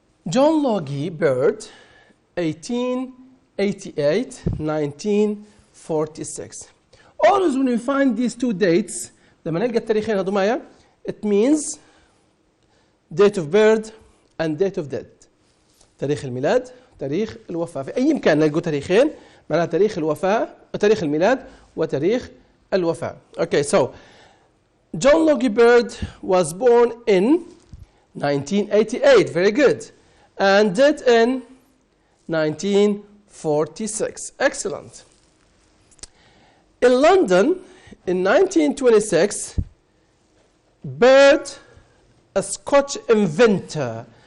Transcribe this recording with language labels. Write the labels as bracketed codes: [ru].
[en] John Logie Bird, 1888, 1946. Always when we find these two dates, [ar] لما نلقى التاريخين هذو معايا, [en] it means date of birth and date of death. [ar] تاريخ الميلاد, تاريخ الوفاة. في أي مكان نلقوا تاريخين, معناها تاريخ الوفاة, تاريخ الميلاد وتاريخ الوفاة. [en] Okay, so John Logie Bird was born in 1988. Very good. And died in 1946. Excellent. In London, in 1926, Bird, a Scotch inventor.